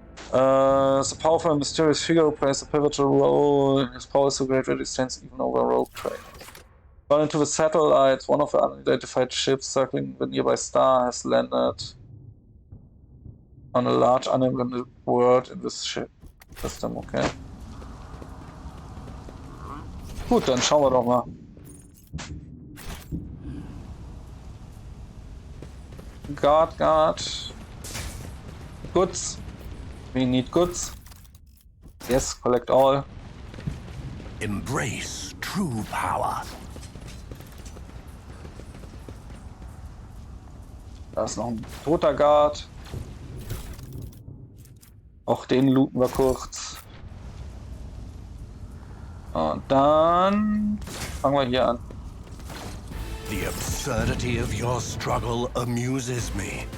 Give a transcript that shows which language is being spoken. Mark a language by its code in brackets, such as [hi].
[en] The powerful and mysterious figure who plays a pivotal role. His power is so great that he stands even over rogue traders. Gone into the satellites. One of the unidentified ships circling the nearby star has landed on a large uninhabited world in this ship system, okay. [de] Gut, dann schauen wir doch mal. [en] Guard. Goods. We need goods. Yes, collect all. Embrace true power. [de] Da ist noch ein toter Guard. Auch den looten wir kurz. Und dann fangen wir hier an. [en] The absurdity of your struggle amuses me.